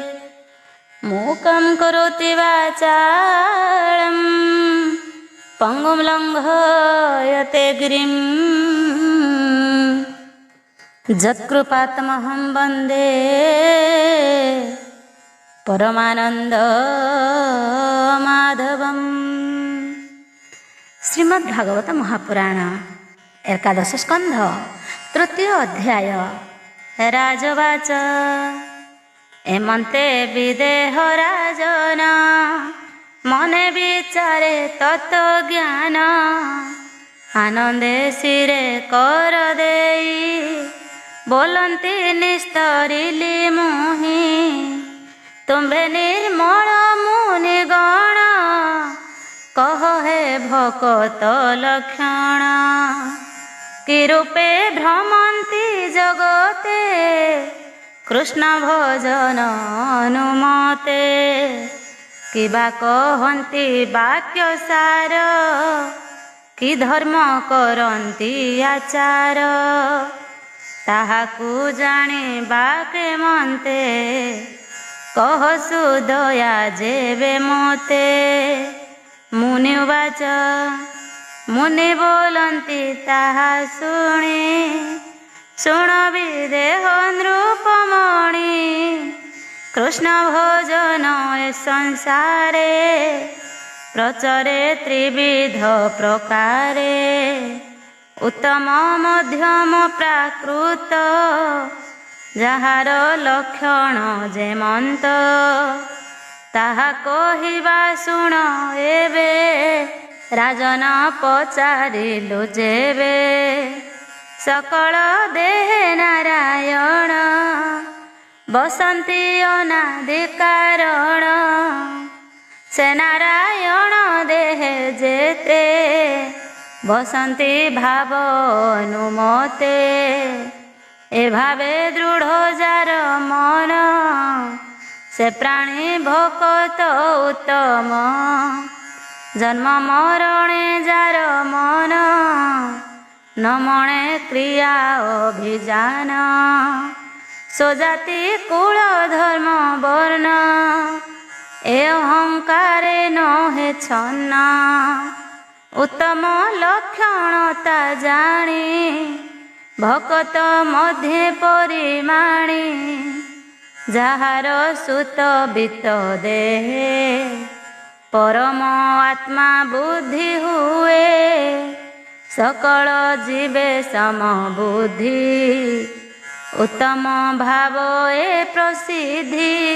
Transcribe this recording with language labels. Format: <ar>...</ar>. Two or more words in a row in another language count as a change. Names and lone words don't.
<sa>मूकं करोति वाचालं पङ्गुं लङ्घयते गिरिं यत्कृपातमहं वन्दे परमानंद माधवम्। श्रीमद्भागवत महापुराण एकादश स्कंध तृतीय अध्याय।</sa> <or>ରାଜବାଚ ଏମନ୍ତେ ବିଦେହ ରାଜନ ମନେ ବିଚାରେ ତତ୍ୱ ଜ୍ଞାନ ଆନନ୍ଦେ ସିରେ କର ଦେଇ ବୋଲନ୍ତି ନିସ୍ତରିଲି ମୁହି ତୁମ୍ଭେ ନିର୍ମଳ ମୁନି ଗଣ କହ ହେ ଭକତ ଲକ୍ଷଣ କି ରୂପେ ଭ୍ରମନ୍ତି ଜଗତେ କୃଷ୍ଣ ଭଜନ ଅନୁମତେ କିବା କହନ୍ତି ବାକ୍ୟ ସାର କି ଧର୍ମ କରନ୍ତି ଆଚାର ତାହାକୁ ଜାଣି ବାକେ ମନ୍ତେ କହସୁ ଦୟା ଯେବେ ମୋତେ। ମୁନିବାଚ ମୁନି ବୋଲନ୍ତି ତାହା ଶୁଣି ଶୁଣ ବିଦେହ ନୃପମଣି କୃଷ୍ଣ ଭଜନ ଏ ସଂସାରେ ପ୍ରଚରେ ତ୍ରିବିଧ ପ୍ରକାରେ ଉତ୍ତମ ମଧ୍ୟମ ପ୍ରାକୃତ ଯାହାର ଲକ୍ଷଣ ଯେମନ୍ତ ତାହା କହିବା ଶୁଣ ଏବେ ରାଜନ ପଚାରିଲୁ ଯେବେ ସକଳ ଦେହେ ନାରାୟଣ ବସନ୍ତି ଅନାଦି କାରଣ ସେ ନାରାୟଣ ଦେହେ ଯେତେ ବସନ୍ତି ଭାବ ଅନୁମତେ ଏ ଭାବେ ଦୃଢ଼ ଯାର ମନ ସେ ପ୍ରାଣୀ ଭକତ ଉତ୍ତମ ଜନ୍ମ ମରଣେ ଯାର ମନ ନ ମଣେ କ୍ରିୟା ଅଭିଜାନ ସ୍ୱଜାତି କୁଳ ଧର୍ମ ବର୍ଣ୍ଣ ଏ ଅହଙ୍କାରେ ନ ହେ ଛନ୍ନ ଉତ୍ତମ ଲକ୍ଷଣତା ଜାଣି ଭକତ ମଧ୍ୟ ପରିମାଣୀ ଯାହାର ସୁତ ବିତ ଦେହେ ପରମ ଆତ୍ମା ବୁଦ୍ଧି ହୁଏ ସକଳ ଜୀବେ ସମ ବୁଦ୍ଧି ଉତ୍ତମ ଭାବ ଏ ପ୍ରସିଦ୍ଧି</or>